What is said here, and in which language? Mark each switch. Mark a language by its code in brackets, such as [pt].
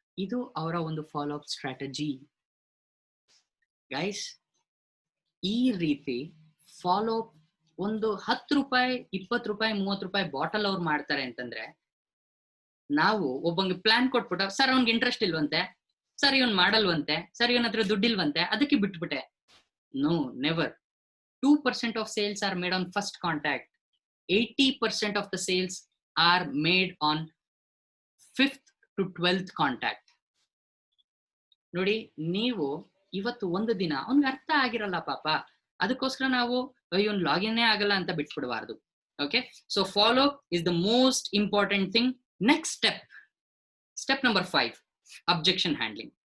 [kn] ಇದು ಅವರ ಒಂದು ಫಾಲೋ ಅಪ್ ಸ್ಟ್ರಾಟಜಿ. ಗೈಸ್, ಈ ರೀತಿ ಫಾಲೋ ಅಪ್ ಒಂದು 10 ರೂಪಾಯಿ, 20 ರೂಪಾಯಿ, 30 ರೂಪಾಯಿ ಬಾಟಲ್ ಅವ್ರು ಮಾಡ್ತಾರೆ ಅಂತಂದ್ರೆ, ನಾವು ಒಬ್ಬಂಗೆ ಪ್ಲಾನ್ ಕೊಟ್ಬಿಟ್ಟು, ಸರ್ ಅವ್ನಿಗೆ ಇಂಟ್ರೆಸ್ಟ್ ಇಲ್ವಂತೆ, ಸರ್ ಇವನ್ ಮಾಡಲ್ವಂತೆ, ಸರ್ ಇವನ ಹತ್ರ ದುಡ್ಡಿಲ್ವಂತೆ, ಅದಕ್ಕೆ ಬಿಟ್ಬಿಟ್ಟೆ. [en] No, never. 2% of sales are made on first contact. 80% of the sales are made on 5th to 12th contact. [kn] ನೋಡಿ, ನೀವು ಇವತ್ತು ಒಂದು ದಿನ ಅವ್ನಿಗೆ ಅರ್ಥ ಆಗಿರಲ್ಲ ಪಾಪ, ಅದಕ್ಕೋಸ್ಕರ ನಾವು ಇವನ್ ಲಾಗಿನ್ನೇ ಆಗಲ್ಲ ಅಂತ ಬಿಟ್ಬಿಡಬಾರ್ದು. [en] Okay, so follow is the most important thing. Next step number 5, objection handling.